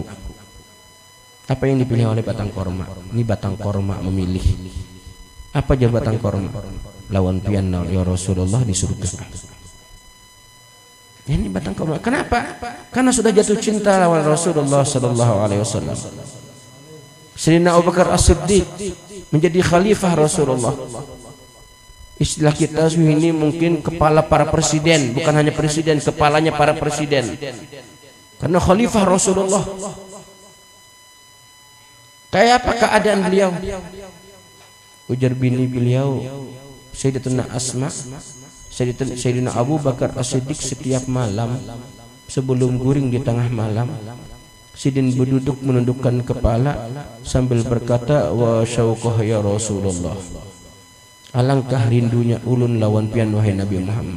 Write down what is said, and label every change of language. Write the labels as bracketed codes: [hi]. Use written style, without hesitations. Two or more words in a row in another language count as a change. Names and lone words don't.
[id] Apa yang dipilih oleh batang korma? Ini batang korma memilih. Apa aja batang korma? [bjn] Lawan pian ya Rasulullah di surga. [id] Ini batang korma. Kenapa? Karena sudah jatuh cinta lawan Rasulullah [ar] صلى الله عليه وسلم. [id] Sayyidina Abu Bakar As-Siddiq menjadi khalifah Rasulullah. Istilah kita ini mungkin kepala para presiden, bukan hanya presiden, kepalanya para presiden. Karena khalifah Rasulullah. Kayak apa keadaan beliau? [bjn] Ujar bini beliau, [id] Sayyidatuna Asma, Sayyidina Abu Bakar As-Siddiq setiap malam sebelum guring di tengah malam, sidin berduduk menundukkan kepala sambil berkata, [ar] وا شوقاه يا رسول الله. [bjn] Alangkah rindunya ulun lawan pian wahai Nabi Muhammad.